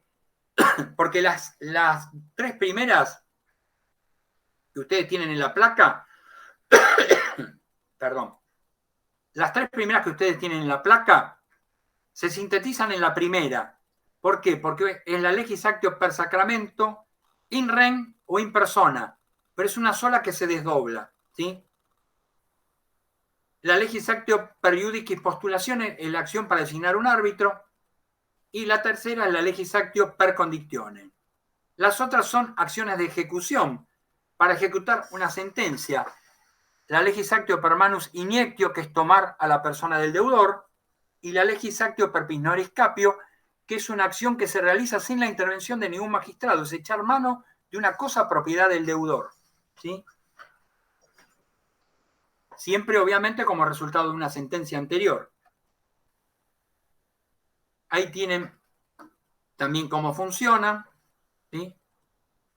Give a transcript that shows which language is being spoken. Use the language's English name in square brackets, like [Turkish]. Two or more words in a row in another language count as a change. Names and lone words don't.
[Spanish] Porque las 3 primeras que ustedes tienen en la placa, perdón, las 3 primeras que ustedes tienen en la placa se sintetizan en la primera. ¿Por qué? Porque es la [Latin] legis actio per sacramento, in rem [Spanish] o [Latin] in persona, [Spanish] pero es una sola que se desdobla. ¿Sí? La [Latin] legis actio per iudicis postulatione [Spanish] es la acción para designar un árbitro, y la tercera es la [Latin] legis actio per condictione. [Spanish] Las otras son acciones de ejecución para ejecutar una sentencia. [Latin] La legis actio per manus iniectio, [Spanish] que es tomar a la persona del deudor, y la [Latin] legis actio per pis noris capio, [Spanish] que es una acción que se realiza sin la intervención de ningún magistrado, es echar mano de una cosa propiedad del deudor. ¿Sí? Siempre, obviamente, como resultado de una sentencia anterior. Ahí tienen también cómo funciona.